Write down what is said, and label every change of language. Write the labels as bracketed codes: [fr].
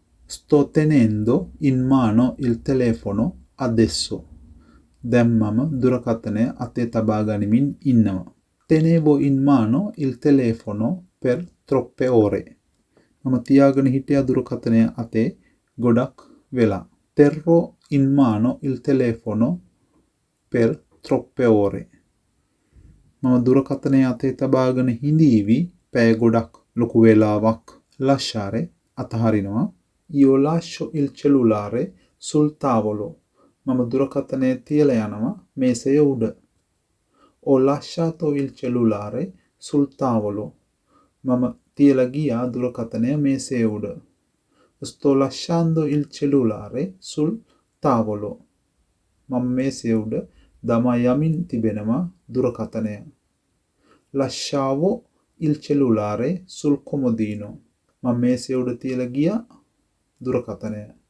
[it] sto tenendo in mano il telefono adesso [si] දැන් මම දුරකථනය අතේ තබා ගනිමින් ඉන්නවා. [it] tenevo in mano il telefono per troppe ore [si] මම තියාගෙන හිටියා දුරකථනය අතේ ගොඩක් වෙලා. [it] terrò in mano il telefono per troppe ore [si] මම දුරකථනය අතේ තබාගෙන හිඳීවි පැය ගොඩක් ලොකු වෙලාවක්. [it] lasciare [si] අතහරිනවා. [it] io lascio il cellulare sul tavolo [si] මම දුරකථනය තියලා යනවා මේසය උඩ. [it] ho lasciato il cellulare sul tavolo [si] මම තියලා ගියා දුරකථනය මේසය උඩ. [it] sto lasciando il cellulare sul tavolo [si] මම මේසය උඩ දමා යමින් තිබෙනවා දුරකථනය. [it] lasciavo il cellulare sul comodino [si] මම මේසය උඩ තියලා ගියා දුරකථනය.